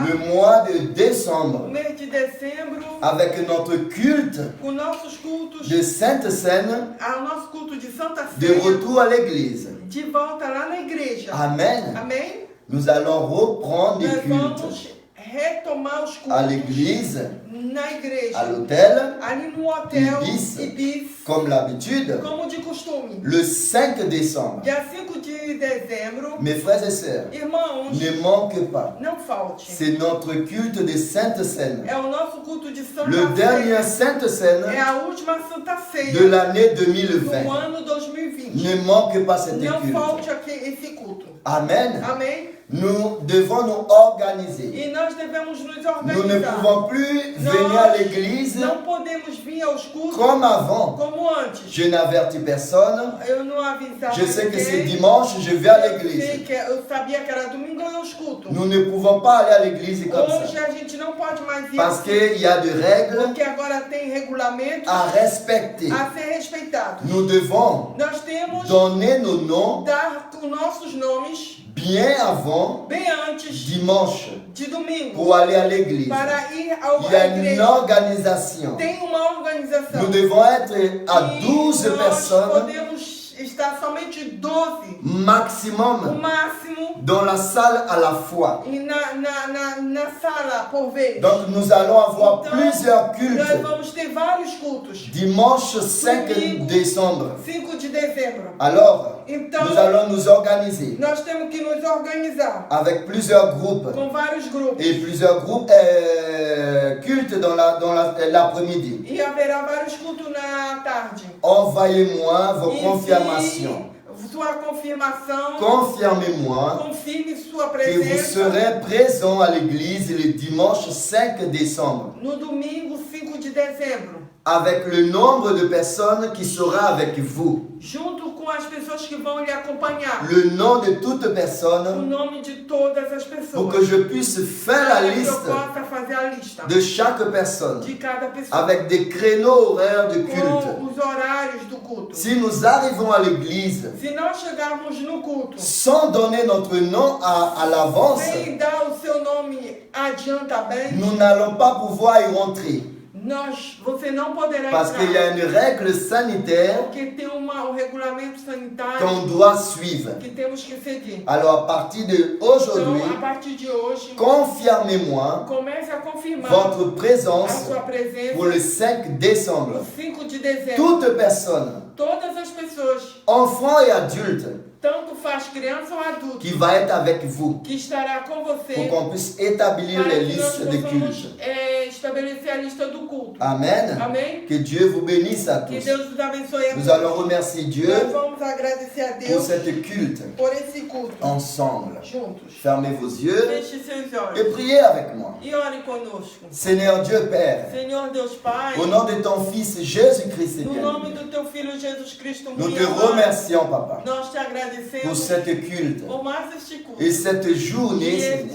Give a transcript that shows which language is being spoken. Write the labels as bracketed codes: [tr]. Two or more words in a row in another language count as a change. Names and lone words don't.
[fr] le mois de [pt] o [fr] décembre [pt] mês de dezembro [fr] avec notre culte [pt] com nossos cultos, [fr] de Sainte Seine [pt] o nosso culto de Santa de Ceia, [fr] retour à l'église. [pt] de volta lá na igreja. [fr] Amen. [pt] Amém? [fr] Nous allons reprendre les [pt] Nós [fr] cultes [pt] vamos retomar os [fr] à [pt] cultos [fr] l'église, [pt] na igreja. [fr] à l'hôtel, [pt] Ali no hotel [fr] Ibis. [pt] Ibis, [fr] comme l'habitude, [pt] como de costume. [fr] le 5 décembre. [pt] Dia 5 de dezembro, [fr] Mes frères et sœurs, [pt] irmãos, [fr] ne manquez pas. [pt] não falte. [fr] C'est notre culte de Sainte Seine. [pt] É o nosso culto de Santa [fr] Le dernier [pt] Ceia. [fr] Sainte Seine [pt] É a última Santa Ceia [fr] de l'année [pt] do [fr] 2020. [pt] ano 2020. [fr] Ne manquez pas cette [pt] Não [fr] culte. [pt] falte aqui esse culto. [fr] Amen. [pt] Amém? [fr] Nous devons nous organiser. [pt] E nós devemos nos [fr] Nous ne [pt] organizar. [fr] pouvons plus venir à l'église [pt] Não podemos vir aos cultos [fr] comme avant. [pt] como antes. [fr] Je n'avertis personne. [pt] Eu não avisava [fr] Je sais que c'est [pt] ninguém. [fr] dimanche, je vais à [pt] Eu sei [fr] l'église. [pt] que eu sabia que era domingo e eu escuto. [fr] Nous ne pouvons pas aller à l'église comme [pt] Hoje [fr] ça. [pt] a gente não pode mais ir [fr] Parce [pt] assim, [fr] qu'il y a des règles [pt] porque agora tem regulamentos [fr] à respecter. [pt] a ser respeitados. [fr] Nous devons [pt] Nós temos [fr] donner nos noms [pt] dar os nossos nomes [fr] bien avant [pt] bem antes [fr] dimanche [pt] de domingo [fr] pour aller à l'église. [pt] para ir [fr] Il y a [pt] à [fr] une [pt] igreja. [fr] organisation. [pt] Tem uma organização. [fr] Nous devons être à [pt] E [fr] 12 [pt] nós [fr] personnes [pt] podemos estar somente 12, o [fr] maximum [pt] máximo, [fr] dans la salle à la fois. [pt] e na sala por vez. [fr] Donc nous allons avoir [pt] Então, [fr] plusieurs [pt] nós [fr] cultes. [pt] vamos ter vários cultos. [fr] Dimanche 5 [pt] Domingo. [fr] décembre. [pt] 5 de dezembro. [fr] Alors, [pt] Então, [fr] nous allons nous organiser [pt] nós temos que nos organizar [fr] avec plusieurs groupes [pt] com vários grupos. [fr] et plusieurs groupes cultes dans l'après-midi. [pt] E haverá vários cultos na tarde. [fr] Envoyez-moi vos [pt] Envie [fr] confirmations. [pt] sua confirmação. [fr] Confirmez-moi [pt] Confirme sua [fr] que vous [pt] presença [fr] serez présents à l'église le dimanche 5 décembre [pt] no domingo 5 de dezembro. [fr] avec le nombre de personnes qui sera avec vous. [pt] Junto com as pessoas que vão lhe acompanhar. [fr] Le nom de toute [pt] O [fr] personne [pt] nome de todas as [fr] pour [pt] pessoas. [fr] que je puisse faire la [pt] Para que eu [fr] liste [pt] possa fazer a lista [fr] de chaque personne [pt] de cada pessoa. [fr] avec des créneaux horaires de [pt] Com [fr] culte. [pt] os horários do culto. [fr] Si nous arrivons à l'église [pt] Se nós chegarmos no culto [fr] sans donner notre nom à l'avance, [pt] sem dar o seu nome adiantamente, [fr] nous n'allons pas pouvoir y rentrer. [pt] você não poderá [fr] Parce qu'il y a [pt] entrar. [fr] une règle sanitaire [pt] Porque tem um regulamento sanitário [fr] qu'on doit suivre. [pt] que temos que seguir. [fr] Alors à partir d'aujourd'hui, [pt] Então, a partir de hoje, [fr] confirmez-moi [pt] comece a confirmar [fr] votre [pt] a [fr] présence [pt] sua presença [fr] pour le 5 décembre. [pt] no 5 de dezembro. [fr] Toute personne, [pt] Todas as pessoas, [fr] enfants et adultes, [pt] tanto faz criança ou adulto, [fr] qui va être avec vous [pt] que estará com você [fr] pour qu'on puisse établir [pt] para [fr] les [pt] que nós [fr] listes de [pt] possamos [fr] culte. [pt] estabelecer a lista do culto. [fr] Amen. [pt] Amém? [fr] Que Dieu vous bénisse à [pt] Que [fr] tous. [pt] Deus nos abençoe a [fr] Nous [pt] todos. [fr] allons remercier Dieu [pt] Nós vamos agradecer a [fr] pour [pt] Deus [fr] cette culte [pt] por esse culto. [fr] ensemble. [pt] Juntos. [fr] Fermez vos yeux [pt] Feche seus [fr] et [pt] olhos [fr] priez avec moi. [pt] e ore conosco. [fr] Seigneur Dieu Père, [pt] Senhor Deus Pai, [fr] au nom de ton Fils Jésus-Christ, [pt] no [fr] bien [pt] nome [fr] aimé, [pt] do teu Filho Jesus Cristo, [fr] nous [pt] muito [fr] te [pt] amado, [fr] remercions, Papa, [pt] nós te [fr] pour [pt] agradecemos [fr] cette culte [pt] por mais este culto. [fr] et cette [pt] E [fr] journée, [pt] este